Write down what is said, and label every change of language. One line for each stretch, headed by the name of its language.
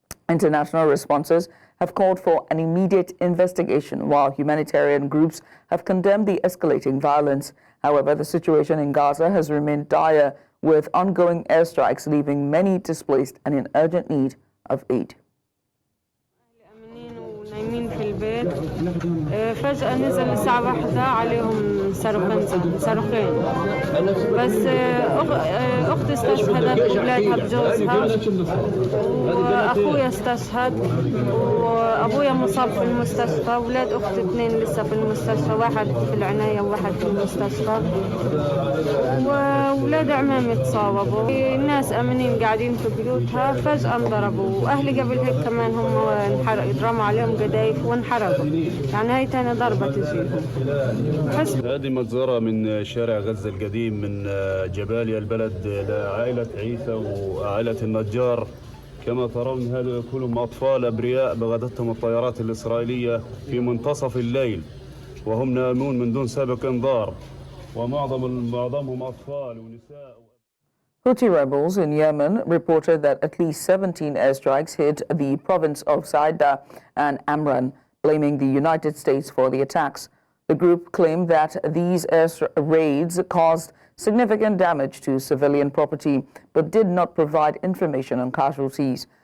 English: International responses have called for an immediate investigation, while humanitarian groups have condemned the escalating violence. However, the situation in Gaza has remained dire, with ongoing airstrikes leaving many displaced and in urgent need of aid.
Arabic: نايمين في البيت فجأة نزل الساعة 1 عليهم صاروخين بس أختي استشهدت وولادها بجوزها وأخويا استشهد وأبويا مصاب في المستشفى وولاد أختي 2 لسه في المستشفى واحد في العناية وواحد في المستشفى وولاد عمامي تصاوبوا الناس أمنين قاعدين في بيوتها فجأة انضربوا وأهلي قبل هيك كمان هم يضرموا عليهم قذايف وانحرقوا يعني هاي تاني ضربة تجيهم. هذه مجزرة من شارع غزة القديم من جباليا البلد لعائلة عيسى وعائلة النجار. كما ترون هذا كلهم أطفال أبرياء بغتتهم الطيارات الإسرائيلية في الليل وهم نائمون من دون سابق إنذار ومعظمهم أطفال ونساء.
English: Houthi rebels in Yemen reported that at least 17 airstrikes hit the province of Saida and Amran, blaming the United States for the attacks. The group claimed that these air raids caused significant damage to civilian property, but did not provide information on casualties.